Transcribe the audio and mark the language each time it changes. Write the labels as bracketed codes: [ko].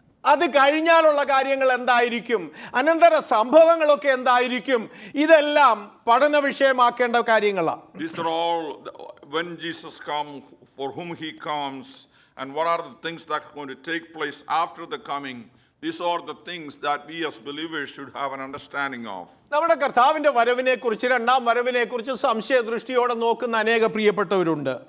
[ml] അത് കഴിഞ്ഞാലുള്ള കാര്യങ്ങൾ എന്തായിരിക്കും? അനന്തര സംഭവങ്ങളൊക്കെ എന്തായിരിക്കും? ഇതെല്ലാം പഠന വിഷയമാക്കേണ്ട കാര്യങ്ങളാണ്. [en] These are all when Jesus comes, for whom he comes, and what are the things that are going to take place after the coming. These are the things that we as believers should have an understanding of. [ml] നമ്മുടെ കർത്താവിന്റെ വരവിനെ കുറിച്ച്, രണ്ടാം വരവിനെ കുറിച്ച് സംശയദൃഷ്ടിയോടെ നോക്കുന്ന അനേക പ്രിയപ്പെട്ടവരുണ്ട്.